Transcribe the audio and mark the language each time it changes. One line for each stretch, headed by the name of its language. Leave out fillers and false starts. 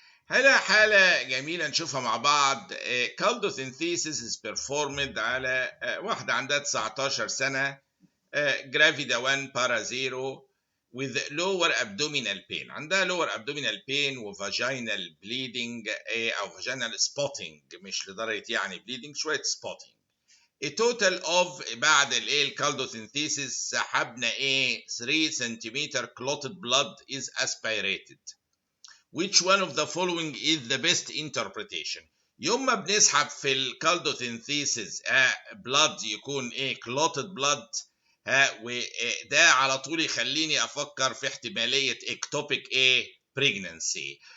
Arabic: هنا حالة جميلة نشوفها مع بعض. كالدوسينثيسيس
English: is performed
Arabic: على واحدة عندها 19 سنة، جرافيدا 1 بارا 0
English: with lower abdominal pain.
Arabic: عندها
English: lower abdominal pain
Arabic: وفاجينال bleeding أو
English: vaginal spotting،
Arabic: مش لدرجة يعني bleeding، شوية spotting.
English: A total of
Arabic: بعد الكالدوسينثيسيس سحبنا 3 سنتيمتر
English: clotted blood is aspirated. Which one of the following is the best interpretation؟
Arabic: يوم ما بنسحب في الكالدوسينثيسيس blood يكون
English: clotted blood،
Arabic: وده على طول يخليني افكر في احتماليه اكتوبيك pregnancy.